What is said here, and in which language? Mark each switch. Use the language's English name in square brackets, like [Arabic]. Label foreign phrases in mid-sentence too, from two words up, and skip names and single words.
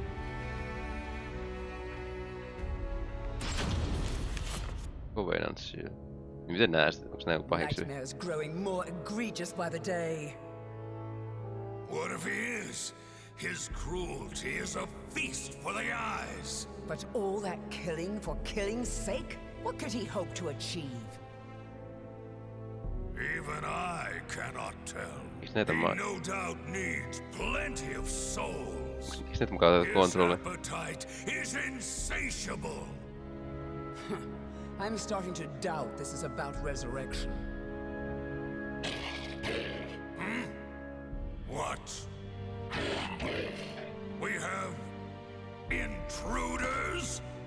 [Finnish] Covenantsia. Miten nää sitten? Onks nää pahiksi? [English] Nightmares growing more egregious by the day. What if he is? His cruelty is a feast for the eyes. But all that killing for killing's sake? What could he hope to achieve? Even I cannot tell. [Finnish] Miksi [English] He [Finnish] näitä [English] no doubt needs plenty of souls. [Finnish] Miksi näitä mukaan otetaan [English] His [Finnish] kontrolli? [English] appetite is insatiable. I'm starting to doubt this is about resurrection. What? We have intruders?